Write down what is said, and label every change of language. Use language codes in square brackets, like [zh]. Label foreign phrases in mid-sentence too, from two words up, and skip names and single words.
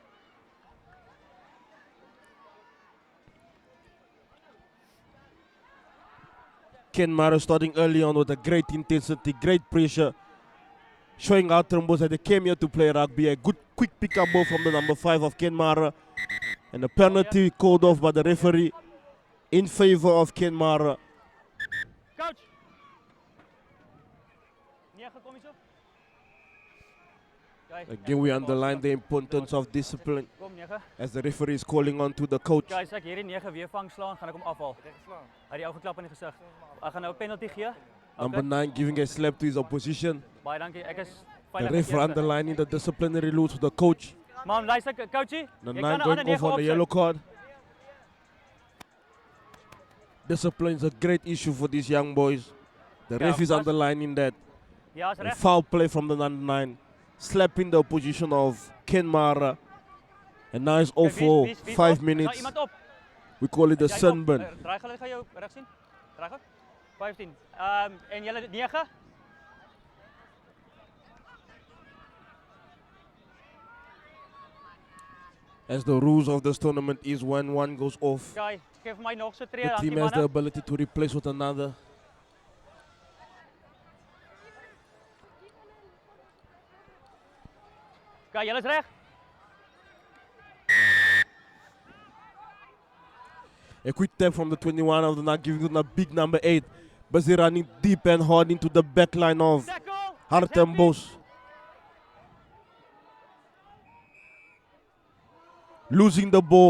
[en] Maar starting early on with a great intensity, great pressure, showing Hartenbos that they came here to play rugby. A good quick pick-up ball from the number 5 of Maar, and a penalty called off by the referee in favor of Maar. [af] Coach. Kom eens op. [en] Again, we underline the importance of discipline as the referee is calling on to the coach. Guys, [af] ek hierdie 9 weer vang slaan, gaan ek hom afhaal. Hy het die ou geklap in die gesig. Ek gaan nou 'n penalty gee. [en] Number 9 giving a slap to his opposition. [af] Baie dankie. Ek is [en] The ref underlining the disciplinary rules with the coach. [af] Maar luister, coachie. [en] The [af] Jy 9 kan 'n [en] going [af] ander [en] off on the [af] opsit. [en] yellow card. Discipline is a great issue for these young boys. The [af] Ja, [en] ref is [af] as- [en] underlining that. [af] Ja, is [en] A [af] reg. [en] foul play from the number 9, slapping the opposition of Ken Maar. And now it's all [af] Kyk, [en] for [af] wie's [en] 5 [af] op? Is daar [en] minutes. [af] iemand op? [en] We call it the [af] Is jy op? [en] sunburn. [af] Draai gou, gaan jou reg sien. Draai gou. 15. En julle 9? [en] As the rules of this tournament is when one goes off, [af] Kyk, geef vir my nog so 'n tree, [en] the [af] dankie [en] team has the [af] manne. [en] ability to replace with another. [af] Kyk, julle is reg. [en] A quick tap from the 21 of the night, giving them a big number 8. Busy running deep and hard into the back line of Tackle. Hartenbos. Losing the ball.